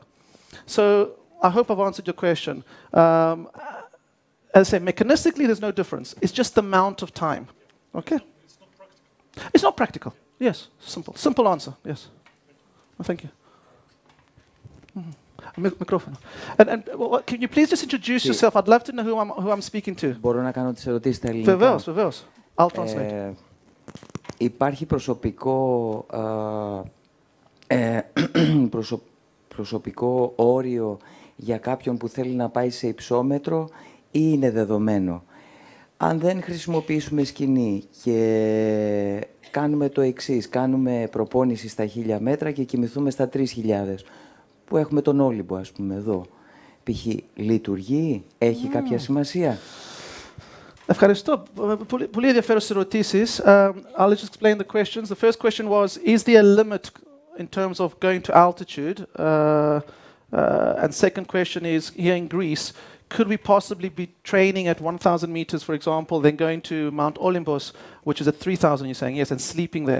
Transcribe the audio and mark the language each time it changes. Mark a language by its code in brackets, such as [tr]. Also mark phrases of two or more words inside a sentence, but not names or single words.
[en] So I hope I've answered your question. As I say, mechanistically, there's no difference. It's just the amount of time. Okay? It's not practical. It's not practical. Yes, simple answer. Yes. Well, thank you. Microphone. And can you please just introduce yourself? I'd love to know who I'm speaking to. [el] Μπορώ να κάνω τις ερωτήσεις στα ελληνικά. Βεβαίως. [en] I'll translate. [el] Υπάρχει προσωπικό όριο για κάποιον που θέλει να πάει σε υψόμετρο, ή είναι δεδομένο? Αν δεν χρησιμοποιήσουμε σκηνή και κάνουμε το εξής, κάνουμε προπόνηση στα 1000 μέτρα και κοιμηθούμε στα 3000, που έχουμε τον Όλυμπο, ας πούμε, εδώ. Π.χ. λειτουργεί, έχει κάποια σημασία? Ευχαριστώ. Πολύ ενδιαφέρουσες ερωτήσεις. [en] I'll just explain the questions. The first question was, is there a limit in terms of going to altitude? And second question is, here in Greece, could we possibly be training at 1,000 meters, for example, then going to Mount Olympus, which is at 3,000, you're saying, yes, and sleeping there?